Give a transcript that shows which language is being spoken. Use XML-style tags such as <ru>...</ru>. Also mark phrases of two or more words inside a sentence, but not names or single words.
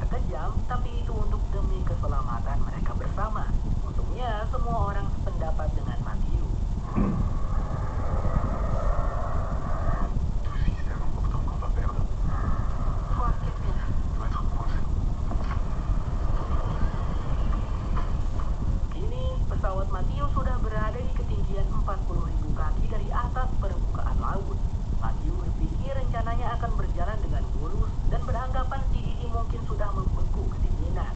<id>diam, tapi itu untuk demi keselamatan mereka bersama. Untungnya semua orang sependapat dengan Matthew.</id> <fr>Tout système important qu'on va perdre</fr> <id>Wah, Kevin.</id> <fr>doit être coincé.</fr> <id>Kini pesawat Matthew sudah berada di ketinggian 40.000 kaki dari atas permukaan laut. Matthew berpikir rencananya akan berjalan dengan mulus dan beranggapan si Didi mungkin sudah membeku kedinginan.</id>